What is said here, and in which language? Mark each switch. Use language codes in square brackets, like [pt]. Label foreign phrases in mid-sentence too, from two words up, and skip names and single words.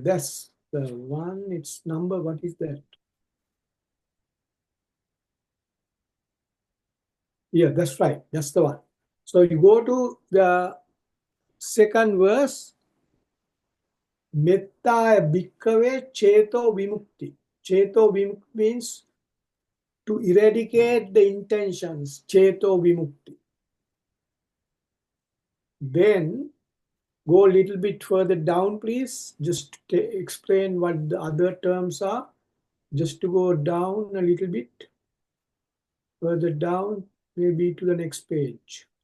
[en] That's the one. It's number. What is that? Yeah, that's right. That's the one. So you go to the second verse. [pi] Metthaya bhikkhave cheto vimukti. Cheto vimukti [en] means to eradicate the intentions. [pi] Cheto vimukti. [en] Then go a little bit further down, please. Just to explain what the other terms are. Just to go down a little bit. Further down, maybe to the next page.